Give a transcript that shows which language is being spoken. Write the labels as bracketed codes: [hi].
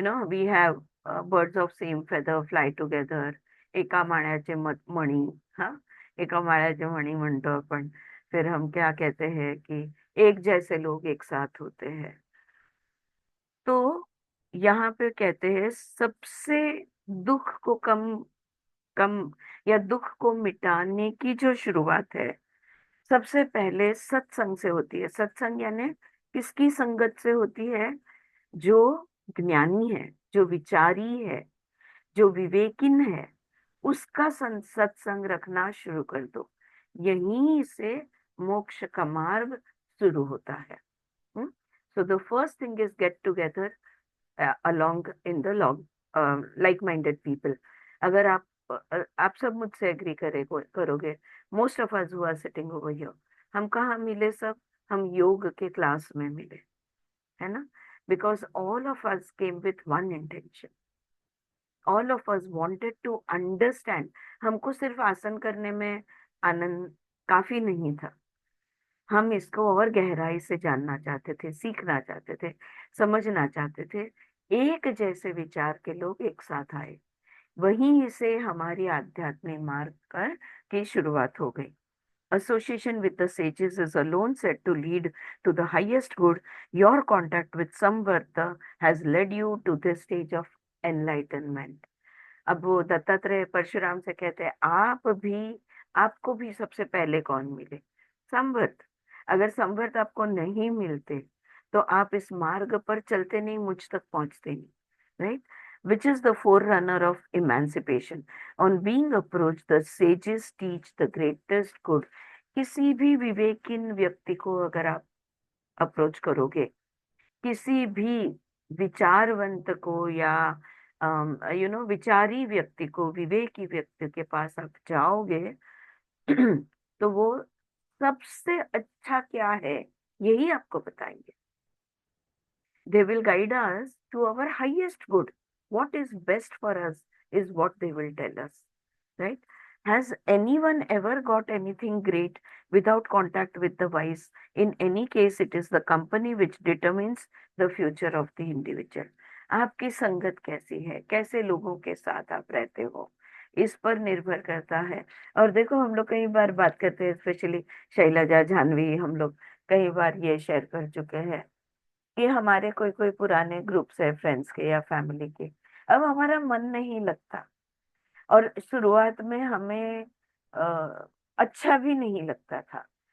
[en] We have birds of same feather fly together. [mr] एका माळ्याचे मणी, एका माळ्याचे मणी म्हणतो आपण. [hi] फिर हम क्या कहते हैं कि एक जैसे लोग एक साथ होते हैं. तो यहाँ पे कहते हैं सबसे दुख को कम या दुख को मिटाने की जो शुरुआत है, सबसे पहले सत्संग से होती है. सत्संग यानी किसकी संगत से होती है? जो ज्ञानी है, जो विचारी है, जो विवेकिन है, उसका सत्संग रखना शुरू कर दो. यहीं से मोक्ष का मार्ग शुरू होता है. [en] So the first thing is get together along in the like minded people, [hi] अगर आप सब मुझसे [en] agree [hi] करोगे, [en] most of us who are sitting over here, [hi] हम कहाँ मिले सब? हम योग के क्लास में मिले, है ना? [en] Because all of us came with one intention, all of us wanted to understand. [hi] हमको सिर्फ आसन करने में आनंद काफी नहीं था, हम इसको और गहराई से जानना चाहते थे, सीखना चाहते थे, समझना चाहते थे। एक जैसे विचार के लोग एक साथ आए, वहीं से हमारी आध्यात्मिक मार्ग कर की शुरुआत हो गई। [en] Association with the sages is alone said to lead to the highest good. Your contact with Samvarta has led you to this stage of enlightenment. [hi] अब वो दत्तात्रेय परशुराम से कहते हैं, आपको भी सबसे पहले कौन मिले? संवर्त। अगर संवर्त आपको नहीं मिलते तो आप इस मार्ग पर चलते नहीं, मुझ तक पहुंचते नहीं, right? [en] Which is the forerunner of emancipation. On being approached, the sages teach the greatest good. [hi] किसी भी विवेकिन व्यक्ति को अगर आप अप्रोच करोगे, किसी भी विचारवंत को या विचारी व्यक्ति को, विवेकी व्यक्ति के पास आप जाओगे तो वो सबसे अच्छा क्या है यही आपको बताएंगे। [en] They will guide us to our highest good. What is best for us is what they will tell us, right? Has anyone ever got anything great without contact with the wise? In any case, it is the company which determines the future of the individual. [hi] आपकी संगत कैसी है, कैसे लोगों के साथ आप रहते हो, इस पर निर्भर करता है। और देखो, हम लोग कई बार बात करते हैं, स्पेशली शैलजा, जानवी, हम लोग कई बार ये शेयर कर चुके हैं कि हमारे कोई कोई पुराने ग्रुप्स है, फ्रेंड्स के या फैमिली के, अब हमारा मन नहीं लगता, और शुरुआत में हमें अच्छा भी नहीं लगता था।